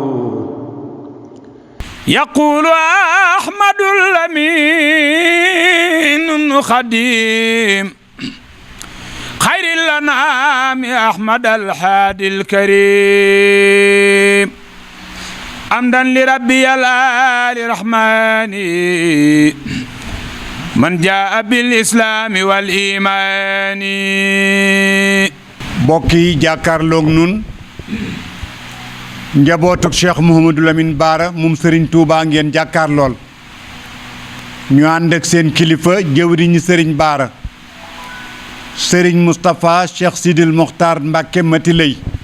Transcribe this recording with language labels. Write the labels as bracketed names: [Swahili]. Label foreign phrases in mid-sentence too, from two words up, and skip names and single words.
[Arabic] يقول أحمد الأمين خديم خير الأنعام أحمد الحادي الكريم حمدا لربي الآل الرحمن من جاء بالإسلام والإيمان [Wolof] bokki jàkkaarloog nun njabootuk Cheikh Mouhamadou Lamine Bara moom Serigne Touba ngeen jàkkaar lool ñu ànd ak seen kilifa jëwriñu Serigne Bara Serigne Moustapha Cheikh Sidil Mokhtar Mbacké Mati Lay